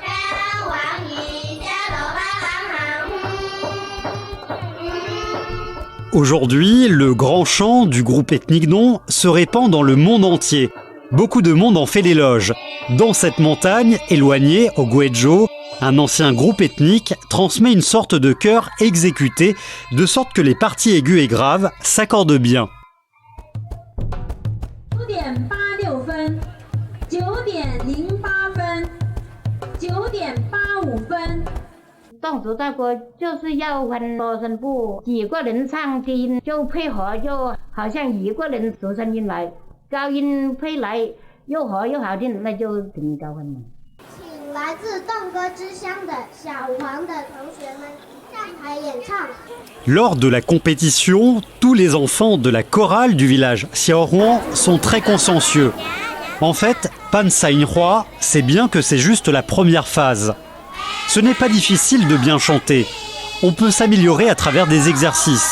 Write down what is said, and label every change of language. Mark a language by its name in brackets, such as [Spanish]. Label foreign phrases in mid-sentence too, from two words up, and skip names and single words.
[French] Aujourd'hui, le grand chant du groupe ethnique Dong se répand dans le monde entier. Beaucoup de monde en fait l'éloge. Dans cette montagne, éloignée, au Guizhou, un ancien groupe ethnique transmet une sorte de chœur exécuté, de sorte que les parties aiguës et graves s'accordent bien. [Chinese] 9:86 分9:08分9:85分藏族大歌就是要分多声部，几个人唱低音就配合，就好像一个人出声音来，高音配来又和又好听，那就挺高分的。请来自侗歌之乡的小黄的同学们上台演唱。 [French] Lors de la compétition, tous les enfants de la chorale du village Xiaohuan sont très consciencieux. En fait, Pan Saïnhua sait bien que c'est juste la première phase. Ce n'est pas difficile de bien chanter. On peut s'améliorer à travers des exercices.